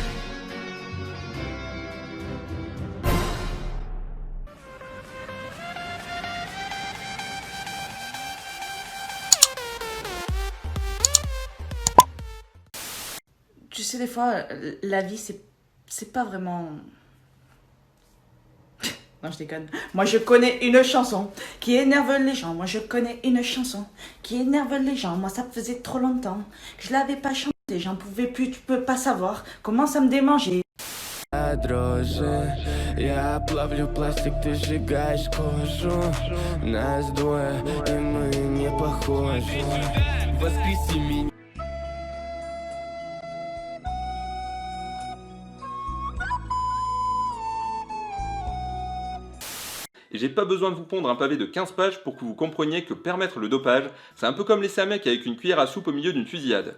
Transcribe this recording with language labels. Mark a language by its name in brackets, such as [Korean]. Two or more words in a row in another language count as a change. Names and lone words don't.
[French] Tu sais, des fois, la vie, c'est pas vraiment... Non, je déconne. Moi, je connais une chanson qui énerve les gens. Moi, je connais une chanson qui énerve les gens. Moi, ça faisait trop longtemps que je l'avais pas chantée. J'en pouvais plus, tu peux pas savoir comment ça me démangeait. [Russian] Дрожжи, я плавлю пластик, ты сжигаешь кожу. Нас двое, и мы не похожи. Воскреси меня. [French] Et j'ai pas besoin de vous pondre un pavé de 15 pages pour que vous compreniez que permettre le dopage, c'est un peu comme laisser un mec avec une cuillère à soupe au milieu d'une fusillade.